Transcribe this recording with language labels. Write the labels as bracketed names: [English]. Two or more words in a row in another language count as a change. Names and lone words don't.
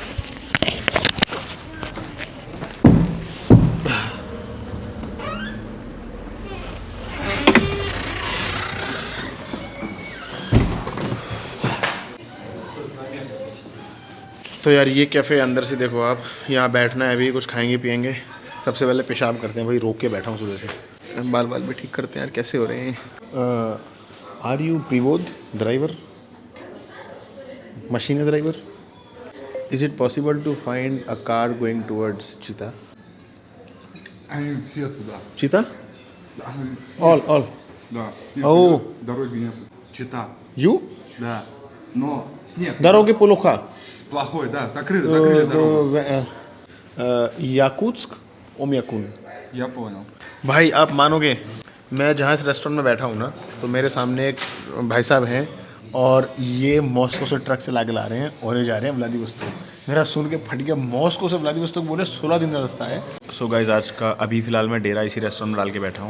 [Hindi] तो यार ये कैफ़े अंदर से देखो आप, यहाँ बैठना है, अभी कुछ खाएंगे पिएंगे। सबसे पहले पेशाब करते हैं भाई, रोक के बैठा हूँ सुबह से। बाल भी ठीक करते हैं यार, कैसे हो रहे हैं। [English] Are you private driver, machine driver? Is it possible to find a car going towards Chita? [Russian] Они все туда. [English] चीता? [Russian] Они все- [English] ऑल [Russian] Да. Нет, Ау. Дороги нет. Чита. [English] यू [Russian] Да. Но снег. Дороги плохо Плохой, да. Закрыли дорогу. याकुत्स्क ओमयाकुन। Я понял. [Hindi] भाई आप मानोगे, मैं जहाँ इस रेस्टोरेंट में बैठा हूँ ना, तो मेरे सामने एक भाई साहब हैं और ये मॉस्को से ट्रक चला के ला रहे हैं और ये जा रहे हैं व्लादिवोस्तोक। मेरा सुन के फट गया, मॉस्को से व्लादिवोस्तोक बोले 16 दिन का रास्ता है। [English] So guys [Hindi] आज का अभी फ़िलहाल मैं डेरा इसी रेस्टोरेंट में डाल के बैठा हूँ।